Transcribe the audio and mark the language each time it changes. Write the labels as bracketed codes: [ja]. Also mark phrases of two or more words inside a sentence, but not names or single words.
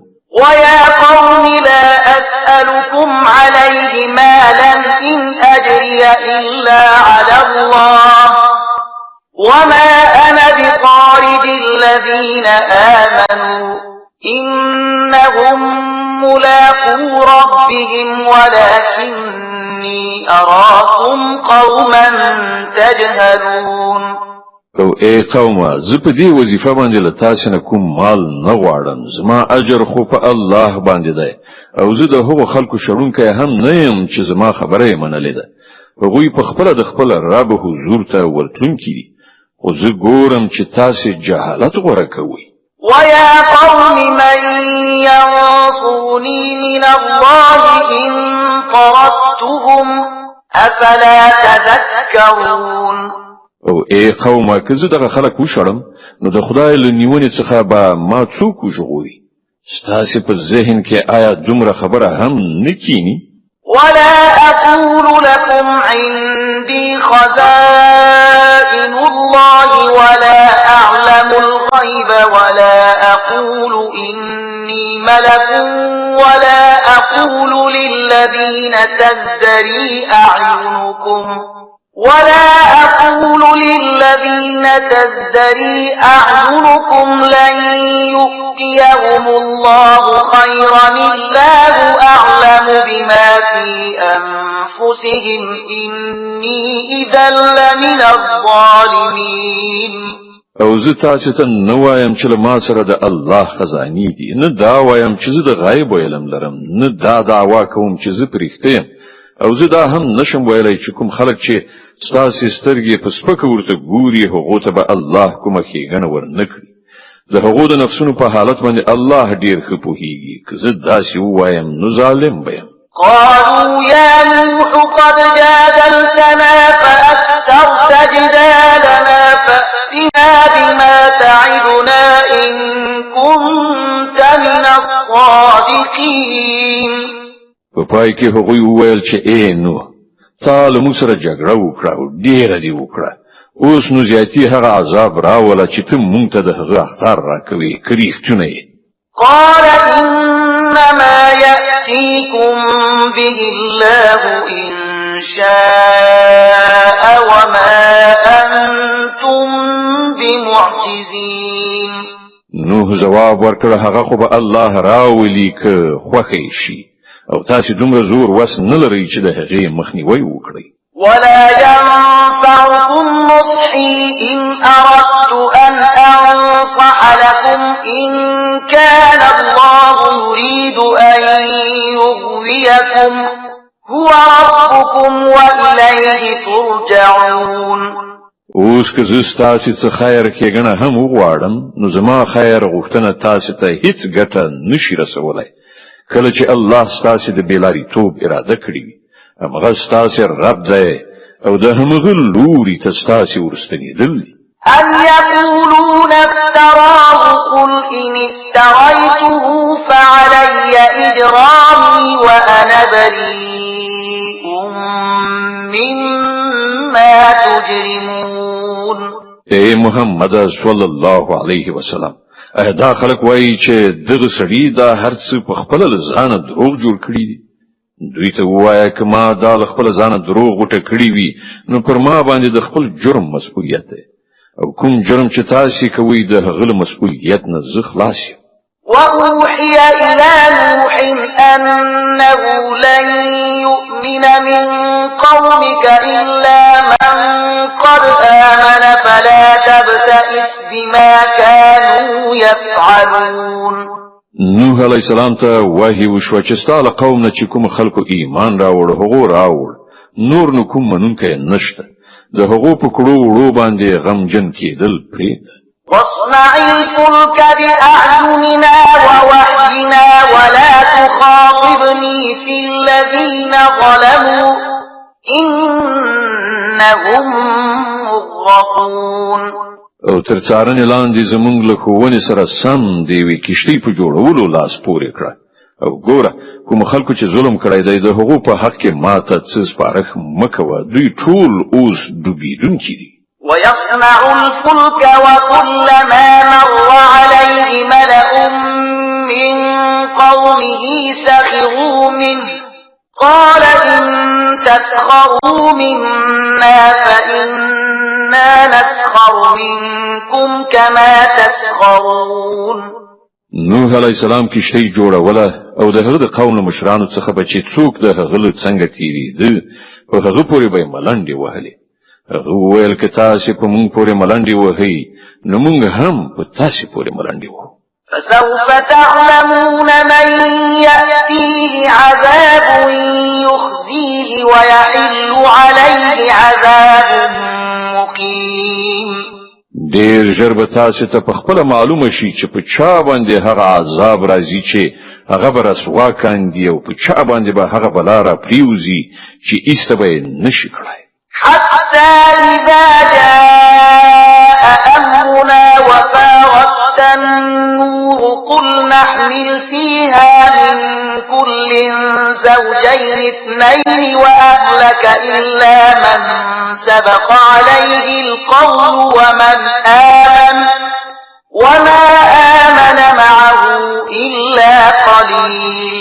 [ar] ويا قوم لا أسألكم عليه مالا إن أجري إلا على الله وما أنا بطارد الذين آمنوا إنهم ملاقو ربهم ولكني أراكم قوما تجهلون. [ps] او ای قومه زه په دې وظیفه باندې له تاسې نه کوم مال نه غواړم زما اجر خو په الله باندې دی او زه د هغو خلکو شړونکی هم نه یم چې زما خبره یې منلې ده هغوی په خپله د خپل رب حضور ته ورتلونکي دي خو زه ګورم چې تاسې جهالت غوره کوئ. [ar] ويا قوم من ينصرني من الله إن طردتهم أفلا تذكرون. [ps] او ای قومه که زه دغه خلک وشړم نو د خدای له نیونې څخه به ما څوک وژغوري ستاسې په ذهن کې آیا دومره خبره هم نه کینی؟ [ar] ولا أقول لكم عندي خزائن الله ولا أعلم الغيب ولا أقول إني ملك ولا أقول للذين تزدري أعينكم لن يؤتيهم الله خيرا الله أعلم بما في أنفسهم إني إذا لمن الظالمين. [ps] او زه تاسې ته نه وایم چې له ما سره د الله خزانې دي نه دا وایم چې زه د غیب علم لرم نه دا دعوا کوم چې زه پرېښته یم او زه دا هم نشم ویلی چې کوم خلک چې ستاسې سترګې په سپکه ورته ګوري هغو ته به الله کومه ښېګڼه ورنه کړي د هغو د نفسونو په حالت باندې الله ډېر ښه پوهېږي که زه داسې ووایم نو ظالم به یم. [ar] قالوا يا نوح قد جادلتنا فأكثرت جدالنا فأتنا بما تعدنا إن كنت من الصادقين. [ps] په پای کې هغوی وویل چې ای نوح تا له موږ سره جګړه وکړه او ډېره دې وکړه اوس نو زیاتي هغه عذاب راوله چې ته موږ ته د هغه اخطار راکوې که رښتونه یې. [ar] قال إنما يأتيكم به الله إن شاء وما أنتم بمعجزين. [ps] نوح جواب ورکړ هغه خو به الله راولي که خوښ شي او تاسو دومره زور وس نه لرئ چې د هغې مخنیوي وکړئ. [ar] ولا ينفعكم نصحي إن أردت أن أنصح لكم إن كان الله يريد أن يغويكم هو ربكم وإليه ترجعون. [ps] اوس که زه ستاسې څه خیر ښېګڼه هم وغواړم نو زما خیر غوښتنه تاسې ته هیڅ ګټه نشي رسولی کله چې الله ستاسې د بېلاریتوب اراده کړې وي. همغه ستاسې رب دی او د همغه لوري ته ستاسې ورستنېدل دي. [ar] أم يقولون افتراه قل إن افتريته فعلي إجرامي وأنا بريء مما تجرمون. [ps] اے محمد [ar] صلی الله علیه وسلم [ps] دا خلک وایي چې دغه سړي دا هر څه په خپله له ځانه دروغ جوړ کړي دي. دوی ته ووایه که ما دا له خپله ځانه دروغ غوټه کړي وي نو پر ما باندې د خپل جرم مسؤلیت دی او کوم جرم چې تاسې کوئ د هغه له مسؤلیت نه زه خلاص یم. [ar] وأوحي إلى نوح أنه لن يؤمن من قومك إلا من قد آمن فلا تبتئس بما كانوا يفعلون. [ps] نوح [ar] علیہ السلام [ps] ته وحی وشو چې ستا له قوم نه چې کوم خلکو ایمان راوړ هغو راوړ نور نو کوم منونکی نشته د هغو په کړو وړو باندې غمجن کېدل پرېږده. [ar] واصنع الفلك بأعيننا ووحينا ولا تخاطبني في الذين ظلموا إنهم مغرقون. [ps] او تر څارنې لاندې زمونږ له ښوونې سره سم د یوې کښتۍ په جوړولو لاس پورې کړه او ګوره کوم خلکو چې ظلم کړی دی د هغو په حق کې ماته څه سپارښت مه کوه دوی ټول اوس ډوبېدونکي دي. [ar] ويصنع الفلك وكلما مر عليه ملأ من قومه سخروا منه قال إن تسخروا منا فإنا نسخر منكم كما تسخرون. [ps] نوح [ar] علیہ السلام [ps] کښتۍ جوړوله او د هغه د قوم له مشرانو څخه به چې څوک د هغه له څنګه تېرېده په هغه پورې به یې ملنډې وهلې. هغه وویل که تاسې په موږ پورې ملنډې وهئ نو موږ هم په تاسې پورې ملنډې وهو. [ar] فسوف تعلمون من يأتيه عذاب يخزيه ويحل عليه عذاب مقيم. [ps] ډېر ژر به تاسې ته په خپله معلومه شي چې په چا باندې هغه عذاب راځي چې هغه به رسوا کاندي او په چا باندې به هغه بلا را پریوزي چې ایسته به یې نشي کړی. [ar] حتى إذا جاء أمرنا وفارت النور قل نحمل فيها من كل زوجين اثنين وأهلك إلا من سبق عليه القول وما آمن معه إلا قليل.